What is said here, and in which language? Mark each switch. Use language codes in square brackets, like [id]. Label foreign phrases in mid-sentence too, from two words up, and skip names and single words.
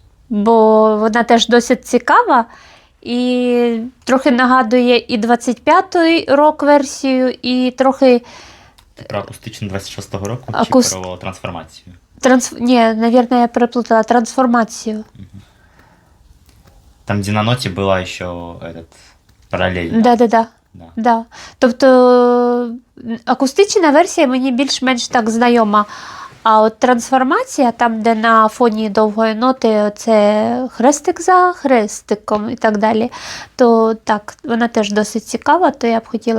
[uk] Бо вона теж досить цікава. І трохи нагадує і 25-й рок версію, і трохи... Ти про акустичну 26-го року Акуст- чи про трансформацію? Ні, навірно, я переплутала трансформацію. Там, [ru] где на ноте была еще этот параллельно. Да. Да. Да. [uk] Тобто акустична версія мені більш-менш так знайома. А от трансформація, там, де на фоні довгої ноти це хрестик за хрестиком і так далі, то так, вона теж досить цікава, то я б хотіла.